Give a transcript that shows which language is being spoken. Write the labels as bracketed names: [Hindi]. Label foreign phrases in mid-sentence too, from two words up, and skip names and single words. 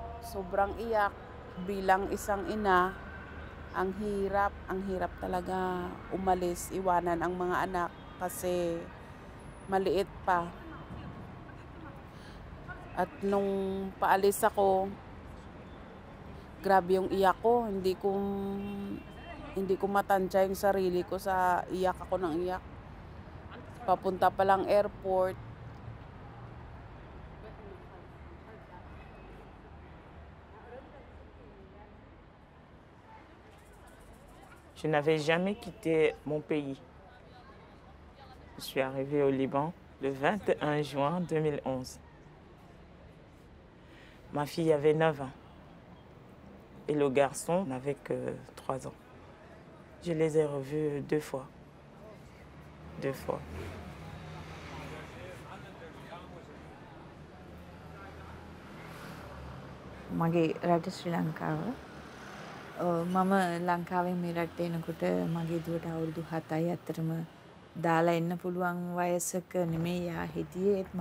[Filipino] sobrang iyak bilang isang ina. Ang hirap talaga umalis, iwanan ang mga anak kasi maliit pa. At nung paalis ako, grabe yung iyak ko. Hindi ko matansya yung sarili ko sa iyak ako ng iyak. Papunta pa lang airport. [French] Je n'avais jamais quitté mon pays. Je suis arrivée au Liban le 21 juin 2011. Ma fille avait 9 ans et le garçon n'avait que 3 ans. Je les ai revus 2 fois. 2 fois. [Sinhala] මගේ රට ශ්‍රී ලංකාව. මම ලංකාවෙන් මේ රටට එනකොට මගේ දුවට අවුරුදු 7යි. අතරම දාලා එන්න පුළුවන් වයසක නෙමෙයි යා හිටියේ.